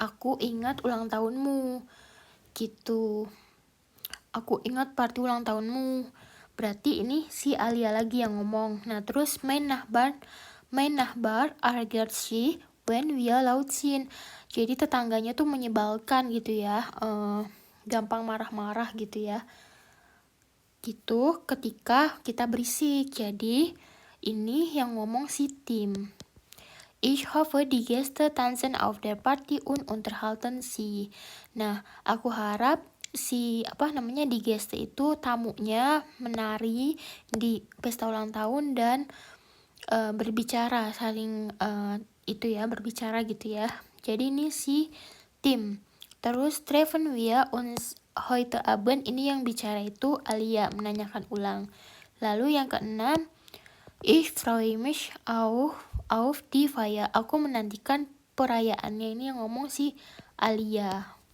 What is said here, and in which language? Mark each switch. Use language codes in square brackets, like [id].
[id] Aku ingat ulang tahunmu. Gitu. Aku ingat party ulang tahunmu. Berarti ini si Alia lagi yang ngomong. Nah, terus [de] mein Nachbar ärgert sich when wir laut sind. [id] Jadi tetangganya tuh menyebalkan gitu ya. Gampang marah-marah gitu ya. Gitu ketika kita berisik. Jadi ini yang ngomong si Tim. [de] Ich hoffe, die Gäste tanzen auf der Party und unterhalten sie. [id] Nah, aku harap di Gäste itu tamunya menari di pesta ulang tahun dan berbicara, saling berbicara gitu ya. Jadi ini si Tim. Terus [de] treffen wir uns heute Abend, [id] ini yang bicara itu Alia, menanyakan ulang. Lalu yang keenam, [de] ich freue mich auf die Feier. [id] Aku menantikan perayaannya, ini yang ngomong si Alia.